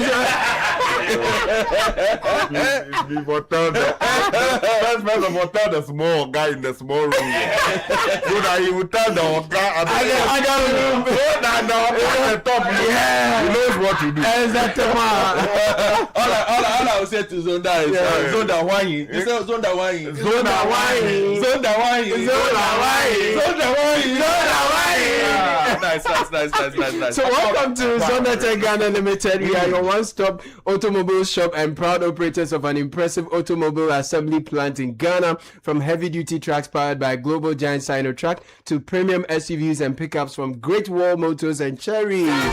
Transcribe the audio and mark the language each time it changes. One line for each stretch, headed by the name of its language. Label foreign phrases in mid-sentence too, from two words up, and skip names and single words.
English: First person will tell the small guy in the small room. So that he will tell the guy at the top. He knows what to do. Exactly. All I will say to Zonda is Zonda Wine. You say Zonda Wine. Zonda Wine. Zonda Wine. Zonda Wine. Zonda Wine. Zonda Wine. Nice. So welcome to Zondatech Ghana Limited. We are your one-stop automobile shop and proud operators of an impressive automobile assembly plant in Ghana. From heavy-duty trucks powered by global giant Sinotrack to premium SUVs and pickups from Great Wall Motors and Cherry.